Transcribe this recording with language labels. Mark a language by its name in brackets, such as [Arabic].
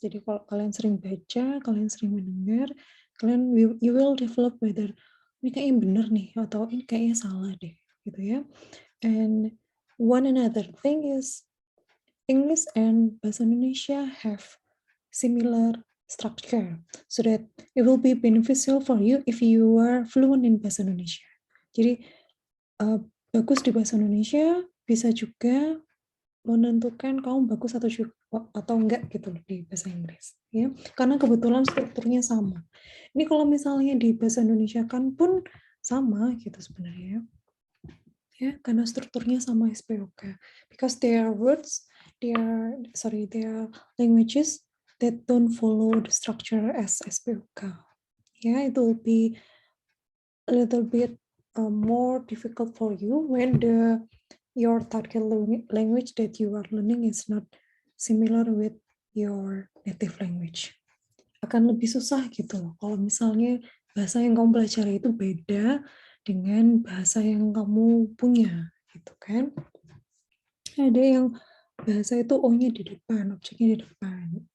[Indonesian] Jadi kalau kalian sering baca, kalian sering mendengar, [English] you will develop whether [Indonesian] ini kayaknya benar nih atau ini kayaknya salah deh, gitu ya. [English] And one another thing is English and Bahasa Indonesia have similar structure, so that it will be beneficial for you if you are fluent in Bahasa Indonesia. [Indonesian] Jadi bagus di Bahasa Indonesia bisa juga menentukan kamu bagus atau enggak gitu di bahasa Inggris, ya. Karena kebetulan strukturnya sama. Ini kalau misalnya di bahasa Indonesia kan pun sama gitu sebenarnya, ya, karena strukturnya sama SPOK. [English] Because there are words, there are languages that don't follow the structure as SPOK. Yeah, it will be a little bit more difficult for you when your target language that you are learning is not similar with your native language. [Indonesian] akan lebih susah gitu loh. Kalau misalnya bahasa yang kamu pelajari itu beda dengan bahasa yang kamu punya, gitu kan. Ada yang bahasa itu O-nya di depan, objeknya di depan.